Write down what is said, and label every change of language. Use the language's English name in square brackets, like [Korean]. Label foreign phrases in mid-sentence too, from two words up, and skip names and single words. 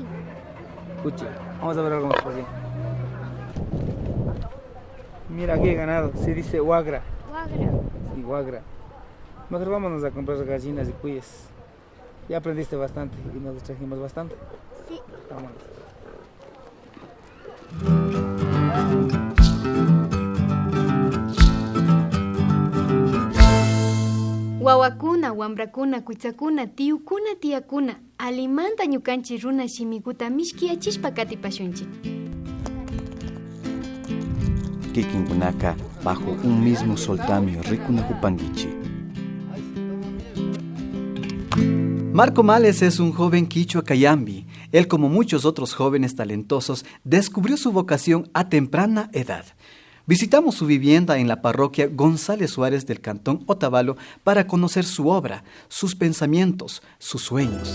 [Spanish] Cuchi. Vamos a ver algo más por aquí. Mira aquí hay ganado, se dice Huagra. Huagra. Sí, Huagra. Mejor vámonos a comprar gallinas y cuyes. Ya aprendiste bastante y nos trajimos bastante. Sí. Vámonos. [Quechua] Wawakuna, wambrakuna, kuitsakuna, tiyukuna, tiyakuna, alimanta ñukanchik runa shimikuta mishkiyachishpa katipashunchik. Kikinkunaka [Spanish] bajo un mismo soltamio [Quechua] rikunahupanguichi. [Spanish] Marco Males es un joven quichua cayambi. Él, como muchos otros jóvenes talentosos, descubrió su vocación a temprana edad. Visitamos su vivienda en la parroquia González Suárez del cantón Otavalo para conocer su obra, sus pensamientos, sus sueños.